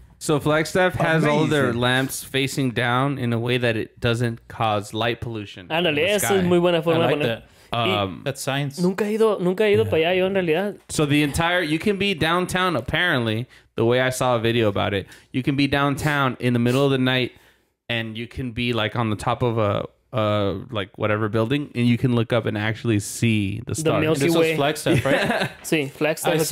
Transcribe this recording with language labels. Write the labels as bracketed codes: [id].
[en] So Flagstaff has all of their lamps facing down in a way that it doesn't cause light pollution. [es] Ándale, esa es muy buena forma de poner. [en] That's science. [es] Nunca he ido para allá yo en realidad. [en] So you can be downtown apparently, the way I saw a video about it. You can be downtown in the middle of the night and you can be like on the top of like whatever building, and you can look up and actually see the stars. Milky This Way. was Flagstaff, right? [es] Sí, Flagstaff.